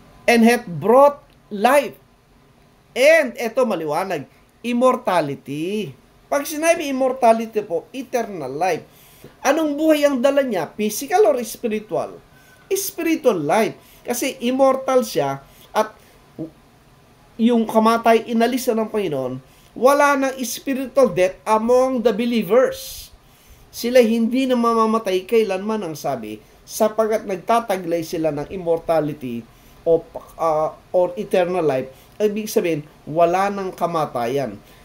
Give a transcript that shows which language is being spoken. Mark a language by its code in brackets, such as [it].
[en] And hath brought life. And, [tl] eto maliwanag, [en] immortality. [tl] Pag sinabi immortality po, eternal life. Anong buhay ang dala niya? Physical or spiritual? Spiritual life. Kasi immortal siya at yung kamatay inalisa ng Panginoon wala ng [en] spiritual death among the believers. [tl] Sila hindi na mamamatay kailanman ang sabi, sapagkat nagtataglay sila ng immortality or eternal life. Ibig sabihin, wala ng kamatayan.